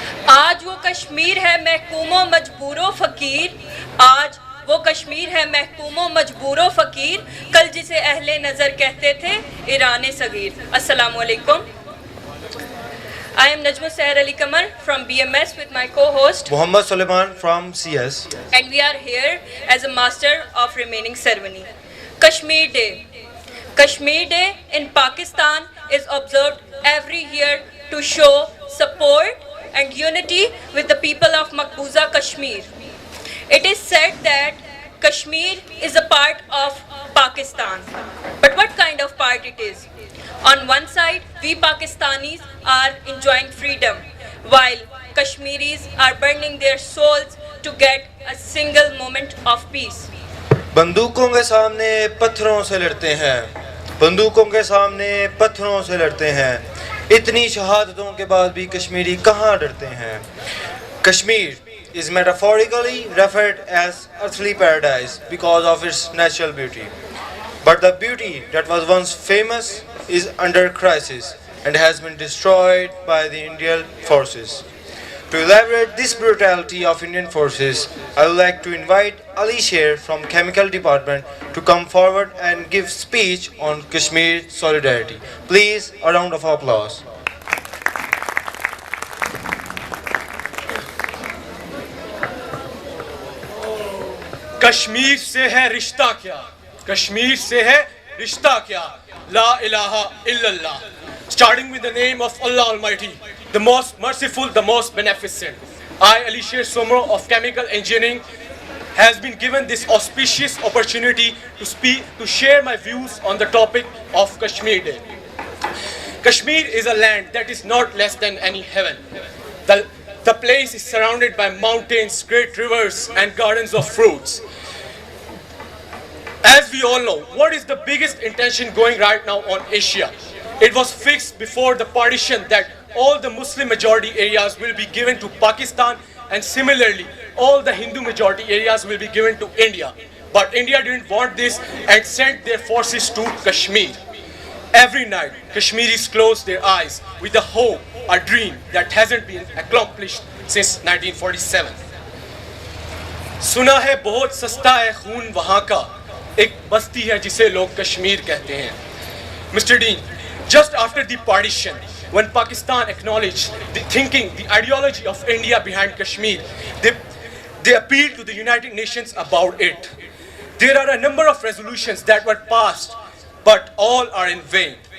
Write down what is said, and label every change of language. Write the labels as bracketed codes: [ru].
[hi] आज वो कश्मीर है महकूमो मजबूरो फकीर, आज वो कश्मीर है महकूमो मजबूरो फकीर, कल जिसे अहले नज़र कहते थे ईरान सगीर। अस्सलामु अलैकुम। [en] I am Najma Seher Ali Kamar from BMS with my co-host Muhammad Suleiman from CS, and we are here as a master of remaining ceremony. Kashmir Day. Kashmir Day in Pakistan is observed every year to show support and unity with the people of Maqbooza Kashmir. It is said that Kashmir is a part of Pakistan. But what kind of part it is? On one side, we Pakistanis are enjoying freedom, while Kashmiris are burning their souls to get a single moment of peace. [hi] बंदूकों के सामने पत्थरों से लड़ते हैं, बंदूकों के सामने पत्थरों से लड़ते हैं, इतनी शहादतों के बाद भी कश्मीरी कहाँ डरते हैं। [en] Kashmir is metaphorically referred as earthly paradise because of its natural beauty. But the beauty that was once famous is under crisis and has been destroyed by the Indian forces. To elaborate this brutality of Indian forces, I would like to invite Ali Sher from Chemical Department to come forward and give speech on Kashmir solidarity. Please, a round of applause. [hi] Kashmir से है रिश्ता क्या, कश्मीर से है रिश्ता क्या, [ar] ला इलाहा इल्लल्लाह. [en] Starting with the name of Allah Almighty, the most merciful, the most beneficent. I, Ali Sher Somro of Chemical Engineering, has been given this auspicious opportunity to speak, to share my views on the topic of Kashmir Day. Kashmir is a land that is not less than any heaven. The place is surrounded by mountains, great rivers, and gardens of fruits. As we all know, what is the biggest intention going right now on Asia? It was fixed before the partition that all the Muslim majority areas will be given to Pakistan, and similarly, all the Hindu majority areas will be given to India. But India didn't want this and sent their forces to Kashmir. Every night, Kashmiris close their eyes with a hope, a dream that hasn't been accomplished since 1947. [hi] सुना है बहुत सस्ता है खून वहाँ का, एक बस्ती है जिसे लोग कश्मीर कहते हैं. [en] Mr. Dean, just after the partition, when Pakistan acknowledged the thinking, the ideology of India behind Kashmir, they appealed to the United Nations about it. There are a number of resolutions that were passed, but all are in vain.